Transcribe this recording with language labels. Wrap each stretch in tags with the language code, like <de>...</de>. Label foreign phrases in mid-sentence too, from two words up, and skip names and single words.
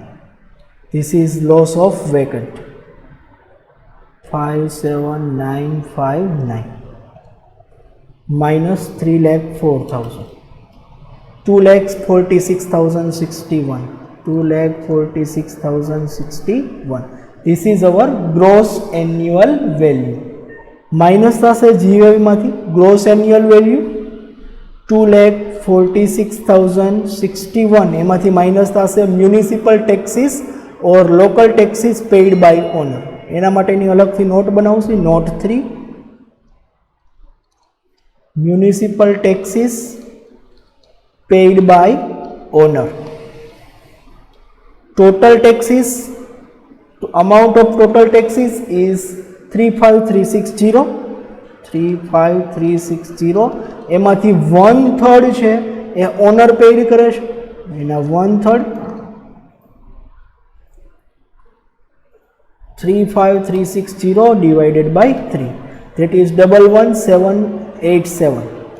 <en>This is loss of vacant. 57959 minus 3,04,000. 2,46,061. 2,46,061. This is our gross annual value. Minus થશે GAV માંથી gross annual value 2,46,061.</en> <gu>એમાંથી માઇનસ થશે</gu> <en>municipal taxes or local taxes paid by owner.</en> <gu>એના માટેની અલગથી નોટ બનાવશે. નોટ 3,</gu> <en>municipal taxes paid by owner. Total taxes, amount of total taxes is 35360. 35360.</en> <gu>એમાંથી 1/3 છે એ</gu> <en>owner paid</en> <gu>કરે છે.</gu> <en>એના 1/3 35360 divided by 3, that is 11787.</en>